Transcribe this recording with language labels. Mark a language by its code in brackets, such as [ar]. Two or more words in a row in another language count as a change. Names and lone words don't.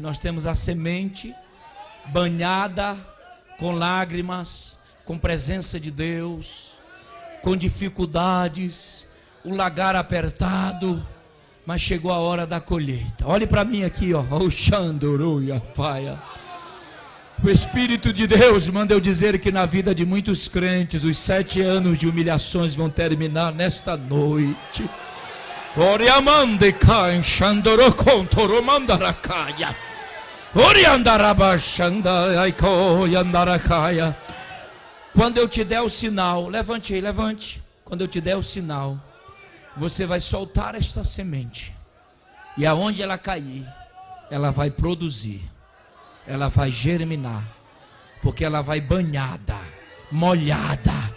[pt] Nós temos a semente banhada com lágrimas, com presença de Deus, com dificuldades, o lagar apertado. Mas chegou a hora da colheita. Olhe para mim aqui, ó. O Xandoruia Faia. O Espírito de Deus manda eu dizer que na vida de muitos crentes, os 7 anos de humilhações vão terminar nesta noite. Oriamande caem, Xandoro contoro mandaracaia. Oriandarabachanda aiko yandarakaia. Quando eu te der o sinal, levante aí, levante. Quando eu te der o sinal, você vai soltar esta semente, e aonde ela cair, ela vai produzir, ela vai germinar, porque ela vai banhada, molhada.